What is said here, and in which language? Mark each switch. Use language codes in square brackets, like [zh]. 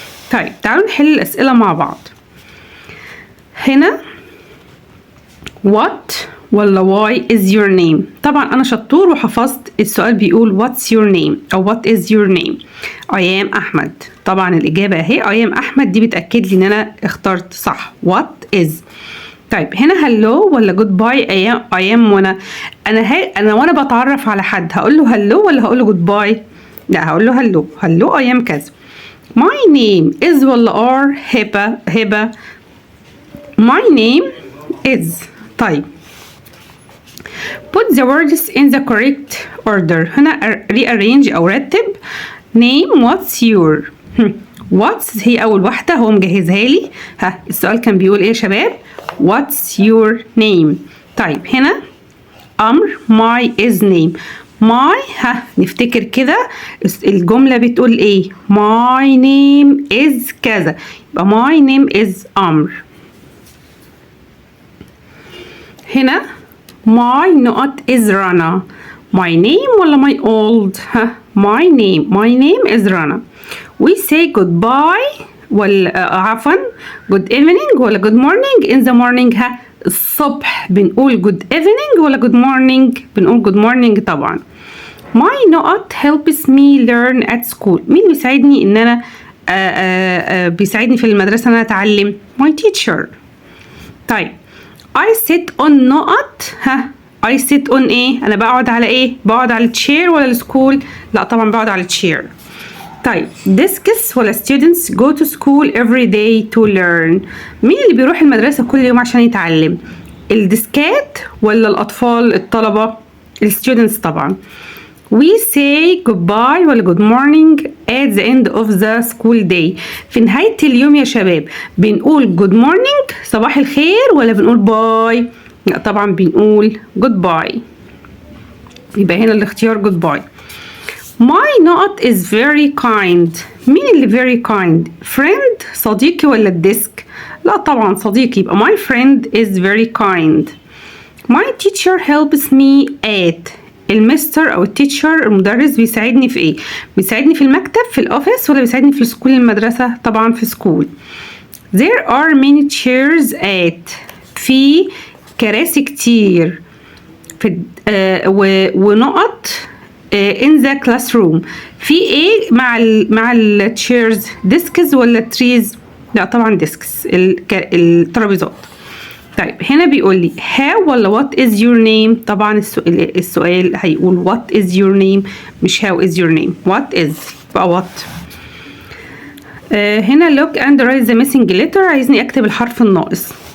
[ar] طيب تعالوا نحل الاسئله مع بعض. هنا [en] what ولا why is your name؟ [ar] طبعا انا شطور وحفظت السؤال بيقول [en] what's your name [ar] او [en] what is your name. I am [ar] احمد. طبعا الاجابه اهي I am احمد، دي بتاكد لي ان انا اخترت صح. [en] what is. [ar] طيب هنا [en] hello ولا goodbye؟ I am [ar] وانا بتعرف على حد هقول له hello ولا هقول له goodbye؟ لا هقول له [en] hello I am [ar] كذا. [en] my name is [ar] ولا [en] are؟ Heba. my name is. [ar] طيب [en] put the words in the correct order. [ar] هنا [en] rearrange [ar] أو رتب. [en] name what's your what's [ar] هي أول واحدة هو مجهزها لي. السؤال كان بيقول إيه يا شباب؟ [en] what's your name. [ar] طيب هنا أمر [en] my is name. [ar] my نفتكر كده الجملة بتقول إيه؟ [en] my name is [ar] كذا. يبقى [en] my name is Amr. [ar] هنا [en] my not is Rana. my name [ar] ولا [en] my old؟ my name is Rana. we say goodbye [ar] ولا عفوا [en] good evening ولا good morning in the morning؟ [ar] الصبح بنقول [en] good evening ولا good morning؟ [ar] بنقول [en] good morning [ar] طبعا. [en] my not helps me learn at school. [ar] مين بيساعدني ان انا بيساعدني في المدرسة ان انا اتعلم؟ [en] my teacher. [ar] طيب [en] I sit on [ar] نقط. [en] I sit on [ar] ايه؟ انا بقعد على ايه؟ بقعد على التشير ولا السكول؟ لا طبعا بقعد على التشير. طيب [en] desks ولا students go to school every day to learn؟ [ar] مين اللي بيروح المدرسة كل يوم عشان يتعلم؟ الديسكات ولا الأطفال الطلبة؟ الستودنتس طبعا. [en] we say goodbye ولا good morning at the end of the school day. [ar] في نهاية اليوم يا شباب بنقول [en] good morning [ar] صباح الخير ولا بنقول باي؟ لا طبعا بنقول [en] goodbye. [ar] يبقى هنا الاختيار [en] goodbye. my not is very kind. [ar] مين اللي [en] very kind؟ friend [ar] صديقي ولا الديسك؟ لا طبعا صديقي. يبقى [en] my friend is very kind. my teacher helps me at. [ar] المستر او التيتشر المدرس بيساعدني في ايه؟ بيساعدني في المكتب في الاوفيس ولا بيساعدني في السكول المدرسة؟ طبعا في سكول. [en] there are many chairs at. [ar] في كراسي كتير في ونقط [en] in the classroom. [ar] في ايه مع التشيرز؟ ديسكس ولا تريز؟ لا طبعا ديسكس الترابيزات. طيب هنا بيقول لي [en] how ولا what is your name؟ [ar] طبعا السؤال هيقول [en] what is your name مش how is your name. what is [ar] بقى [en] what. هنا look and write the missing letter. [ar] عايزني اكتب الحرف الناقص.